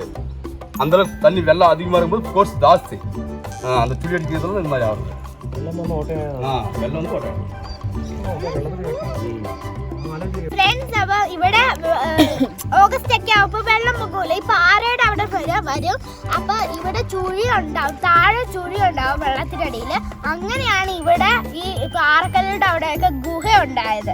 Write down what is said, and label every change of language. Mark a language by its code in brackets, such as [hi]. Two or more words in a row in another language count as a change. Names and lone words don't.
[ta] அந்தளவுக்கு தண்ணி வெள்ளம் அதிகமாக இருக்கும்போது ஃபோர்ஸ் ஜாஸ்தி. அந்த துளி அடிக்கிறதுல இந்த மாதிரி ஆகுது. வெள்ளம் வந்து ஓட்டாடு. [ml] ഫ്രണ്ട്സ്, അപ്പോൾ ഇവിടെ ഓഗസ്റ്റ് ഒക്കെ ആവുമ്പോൾ വെള്ളം പൊക്കൂല. ഈ പാറയുടെ അവിടെ വരും. അപ്പോൾ ഇവിടെ ചുഴി ഉണ്ടാവും, താഴെ ചുഴി ഉണ്ടാവും വെള്ളത്തിനടിയിൽ. അങ്ങനെയാണ് ഇവിടെ ഈ പാറക്കല്ലുടെ അവിടെയൊക്കെ ഗുഹ ഉണ്ടായത്.